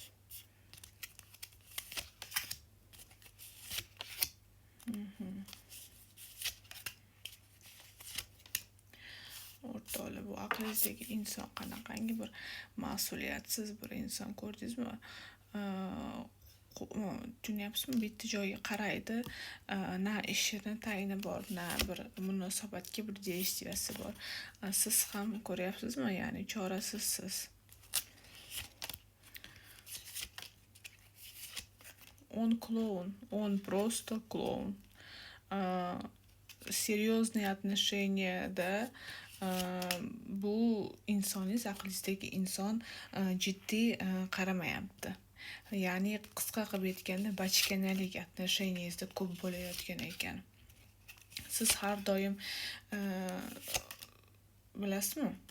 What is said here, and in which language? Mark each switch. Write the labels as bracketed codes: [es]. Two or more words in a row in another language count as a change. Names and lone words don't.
[uz] O'rtoqlar, bu aqlingizdagi inson qanaqangi bir mas'uliyatsiz bir inson, ko'rdingizmi? Tushunyapsizmi? Bitta joyga qaraydi, na ishini tayini bor, na bir munosabatga bir действияsi bor. Siz ham ko'ryapsizmi? Ya'ni chorasizsiz. [ru] Он клоун, он просто клоун. Серьезные отношенияda [uz] bu insoningiz, aqlingizdagi inson jiddiy qaramayapti. Ya'ni qisqa qilib aytganda, bachkanalik отношениеңizda ko'p bo'layotgan ekan. Siz har doim bilasizmi?